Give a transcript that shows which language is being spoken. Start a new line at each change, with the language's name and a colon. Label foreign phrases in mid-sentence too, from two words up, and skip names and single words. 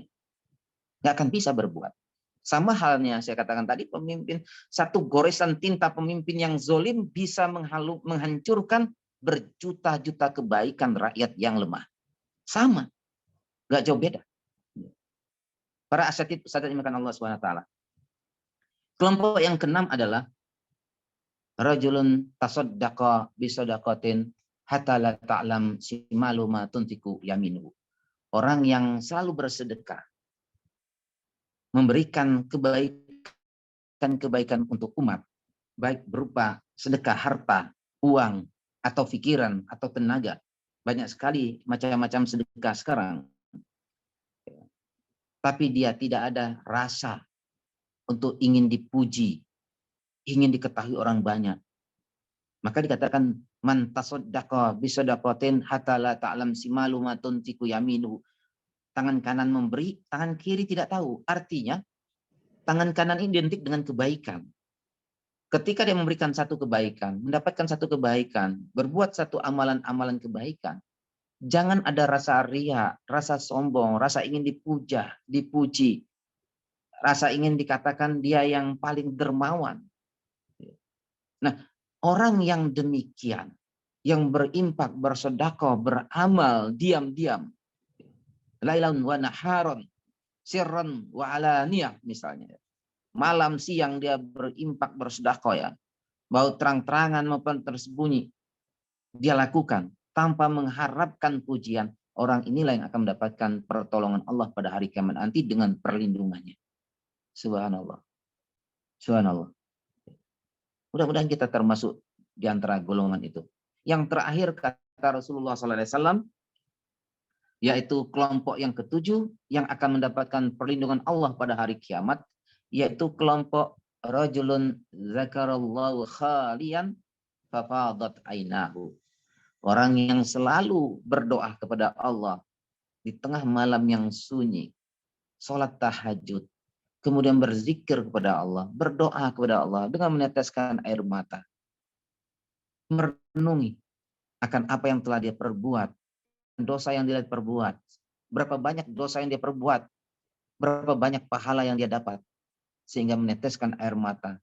Indonesian: Nggak akan bisa berbuat. Sama halnya saya katakan tadi, pemimpin, satu goresan tinta pemimpin yang zolim bisa menghancurkan berjuta-juta kebaikan rakyat yang lemah. Sama. Nggak jauh beda. Para asatidz ustadzat yang dimuliakan Allah SWT. Kelompok yang keenam adalah
Arabic: رجل تصدق بصدقة حتى لا تعلم شماله ما تنفق يمينه.
Indonesian: Orang yang selalu bersedekah, memberikan kebaikan untuk umat, baik berupa sedekah harta, uang, atau pikiran, atau tenaga. Banyak sekali macam-macam sedekah sekarang. tapi dia tidak ada rasa untuk ingin dipuji, ingin diketahui orang banyak. Maka dikatakan
Arabic: من تصدق بصدقة حتى لا تعلم شماله ما تنفق يمينه.
Indonesian: Tangan kanan memberi, tangan kiri tidak tahu. Artinya tangan kanan ini identik dengan kebaikan. Ketika dia memberikan satu kebaikan, mendapatkan satu kebaikan, berbuat satu amalan-amalan kebaikan, jangan ada rasa ria, rasa sombong, rasa ingin dipuja, dipuji, rasa ingin dikatakan dia yang paling dermawan. Nah, orang yang demikian, yang berimpak, bersedekah, beramal, diam-diam,
Arabic: ليلا ونهارا، سرا وعلانية misalnya.
Indonesian: Malam siang dia berimpak, bersedekah ya. Mau terang-terangan maupun tersembunyi, dia lakukan tanpa mengharapkan pujian. Orang inilah yang akan mendapatkan pertolongan Allah pada hari kiamat nanti dengan perlindungannya. Subhanallah. Subhanallah. Mudah-mudahan kita termasuk di antara golongan itu. Yang terakhir kata Rasulullah SAW, yaitu kelompok yang ketujuh yang akan mendapatkan perlindungan Allah pada hari kiamat, yaitu kelompok
Arabic: رجل ذكر الله خاليا ففاضت عيناه.
Indonesian: Orang yang selalu berdoa kepada Allah di tengah malam yang sunyi, sholat tahajud, kemudian berzikir kepada Allah, berdoa kepada Allah dengan meneteskan air mata, merenungi akan apa yang telah dia perbuat, dosa yang dia perbuat, berapa banyak dosa yang dia perbuat, berapa banyak pahala yang dia dapat, sehingga meneteskan air mata.